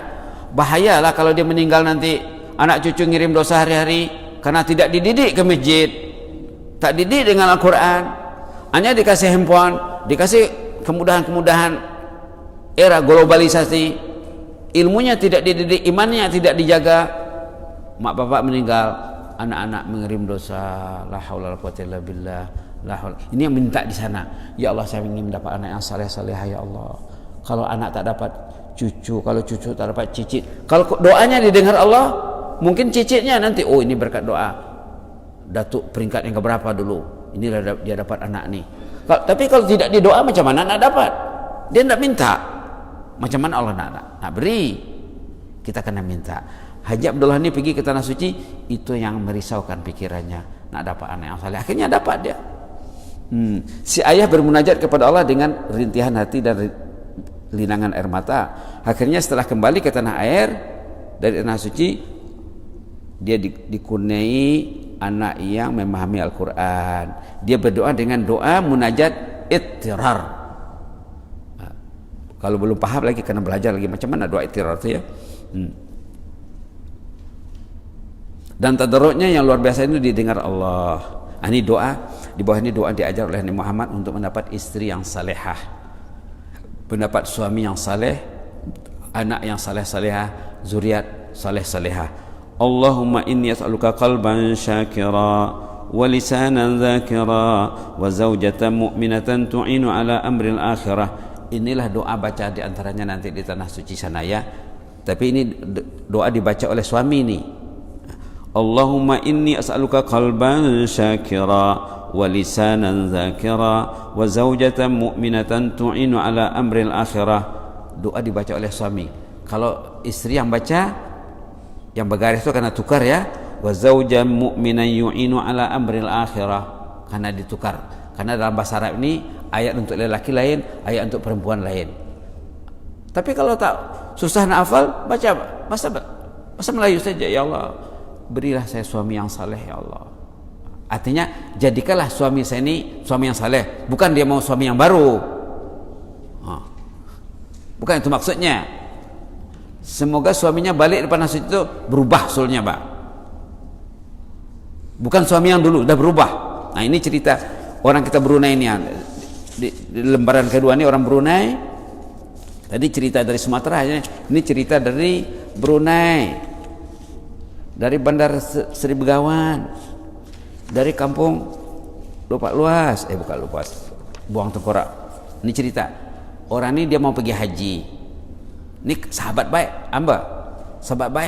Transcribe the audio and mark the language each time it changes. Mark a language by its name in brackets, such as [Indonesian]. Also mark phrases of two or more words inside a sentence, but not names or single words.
[Malay] Bahayalah kalau dia meninggal nanti anak cucu ngirim dosa hari-hari karena tidak dididik ke masjid, tak didik dengan Al-Quran, hanya dikasih handphone, dikasih kemudahan-kemudahan era globalisasi, ilmunya tidak dididik, imannya tidak dijaga. Mak bapak meninggal, anak-anak mengirim dosa. [Arabic] لا حول ولا قوة إلا بالله. [Malay] Ini yang minta di sana. [Arabic] يا الله, [Malay] saya ingin mendapat anak yang saleh-salehah ya Allah. Kalau anak tak dapat cucu, kalau cucu tak dapat cicit. Kalau doanya didengar Allah, mungkin cicitnya nanti, oh ini berkat doa datuk peringkat yang keberapa dulu, inilah dia dapat anak nih. Tapi kalau tidak didoa macam mana nak dapat? Dia tidak minta, macam mana Allah nak beri? Kita kena minta. Haji Abdullah ini pergi ke tanah suci, itu yang merisaukan pikirannya, nak dapat anak yang saleh. Akhirnya dapat dia. Si ayah bermunajat kepada Allah dengan rintihan hati dan linangan air mata. Akhirnya setelah kembali ke tanah air dari tanah suci, dia dikurniai anak yang memahami Al-Quran. Dia berdoa dengan doa munajat ittirar. Kalau belum paham lagi, kena belajar lagi macam mana doa ittirar itu ya. Dan tadarruknya yang luar biasa itu didengar Allah. Ini doa, di bawah ini doa diajar oleh Nabi Muhammad untuk mendapat istri yang salehah, mendapat suami yang saleh, anak yang saleh-salehah, zuriat saleh-salehah. [Arabic] اللهم إني أسألك قلبا شاكرا ولسانا ذاكرا وزوجة مؤمنة تعين على أمر الآخرة. [Malay] Inilah doa baca di antaranya nanti di tanah suci sana ya. Tapi ini doa dibaca oleh suami nih. [Arabic] اللهم إني أسألك قلبا شاكرا ولسانا ذاكرا وزوجة مؤمنة تعين على أمر الآخرة. [Malay] Doa dibaca oleh suami. Kalau istri yang baca, yang bergaris itu karena tukar ya, [Arabic] وزوجا مؤمنا يعين على أمر الآخرة, [Malay] karena ditukar. Karena dalam bahasa Arab ini ayat untuk lelaki lain, ayat untuk perempuan lain. Tapi kalau tak susah nak hafal, baca bahasa Melayu saja. [Arabic] يا الله, [Malay] berilah saya suami yang saleh ya Allah. Artinya jadikanlah suami saya ini suami yang saleh, bukan dia mau suami yang baru. Bukan itu maksudnya. Semoga suaminya balik depan nasi itu berubah sulnya, Pak. Bukan suami yang dulu, udah berubah. Nah, ini cerita orang kita Brunei ini. Di lembaran kedua ini orang Brunei. Tadi cerita dari Sumatera, ini cerita dari Brunei. Dari Bandar Seri Begawan. Dari kampung Lupa Luas. Bukan Lupas. Buang Tengkorak. Ini cerita. Orang ini dia mau pergi haji. Ini sahabat baik, sahabat baik.